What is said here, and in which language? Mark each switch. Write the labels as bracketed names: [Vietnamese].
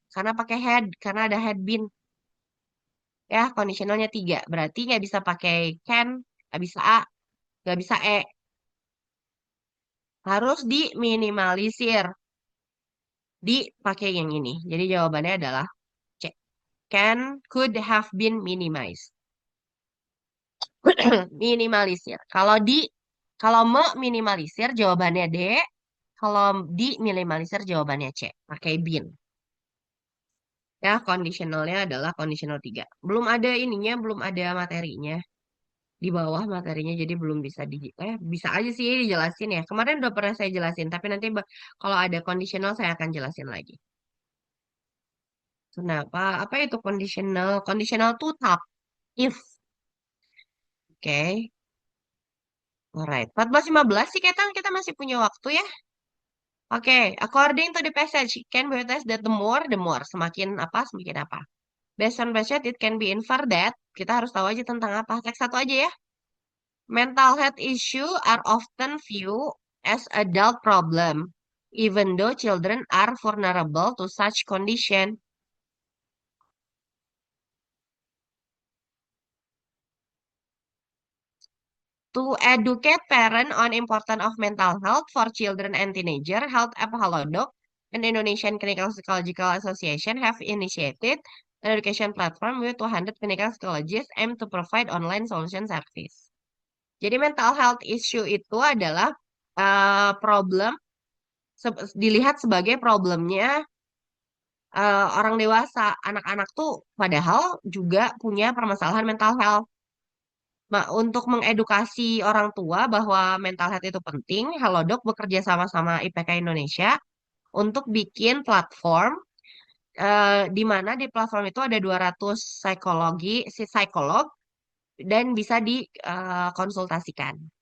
[Indonesian] Karena pakai head. Karena ada head bin. Ya, conditionalnya 3. Berarti nggak bisa pakai can, nggak bisa A, nggak bisa E. Harus diminimalisir. Dipakai yang ini. Jadi jawabannya adalah C. [English] Can, could have been minimized. [Indonesian] Minimalisir. Kalau minimalisir jawabannya D. Kalau di minimalisir jawabannya C. Pakai bin. Ya, conditionalnya adalah conditional 3. Belum ada ininya, belum ada materinya. Di bawah materinya, jadi belum bisa bisa aja sih dijelasin ya. Kemarin udah pernah saya jelasin, tapi nanti kalau ada conditional saya akan jelasin lagi. Kenapa? Apa itu conditional? Conditional tuh tak. If. Oke. Alright. 14.15 sih kita masih punya waktu ya. [English] Oke, according to the passage, can be attest that the more. Semakin apa, semakin apa. [Indonesian] Based on passage, it can be inferred that, kita harus tahu aja tentang apa. Teks satu aja ya. [English] Mental health issue are often viewed as adult problem, even though children are vulnerable to such condition. To educate parents on importance of mental health for children and teenager, Health App Halodoc and Indonesian Clinical Psychological Association have initiated an education platform with 200 clinical psychologists aimed to provide online solution service. [Indonesian] Jadi mental health issue itu adalah problem dilihat sebagai problemnya orang dewasa. Anak-anak tuh padahal juga punya permasalahan mental health. Nah, untuk mengedukasi orang tua bahwa mental health itu penting, Halodoc bekerja sama-sama IPK Indonesia untuk bikin platform di mana di platform itu ada 200 psikolog dan bisa dikonsultasikan.